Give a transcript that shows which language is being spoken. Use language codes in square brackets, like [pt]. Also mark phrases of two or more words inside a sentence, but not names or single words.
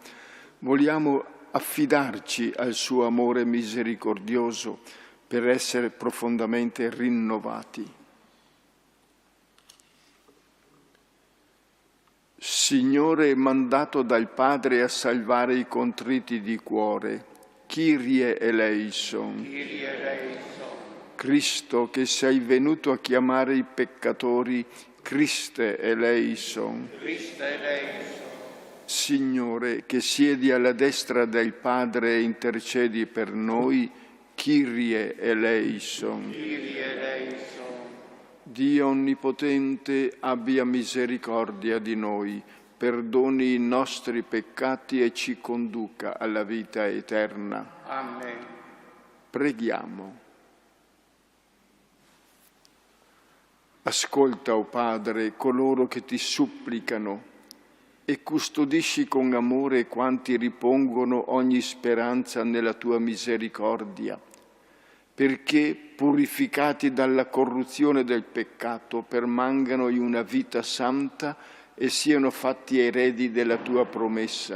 [it] Vogliamo affidarci al suo amore misericordioso per essere profondamente rinnovati. Signore, mandato dal Padre a salvare i contriti di cuore, [el] Κύριε ελέησον. Κύριε ελέησον. [it] Cristo, che sei venuto a chiamare i peccatori, [el] Χριστέ ελέησον. Χριστέ ελέησον. [it] Signore, che siedi alla destra del Padre e intercedi per noi, [el] Κύριε ελέησον. Κύριε ελέησον. [it] Dio Onnipotente, abbia misericordia di noi, perdoni i nostri peccati e ci conduca alla vita eterna. Amen. Preghiamo. Ascolta, o Padre, coloro che ti supplicano e custodisci con amore quanti ripongono ogni speranza nella tua misericordia, perché, purificati dalla corruzione del peccato, permangano in una vita santa e siano fatti eredi della tua promessa.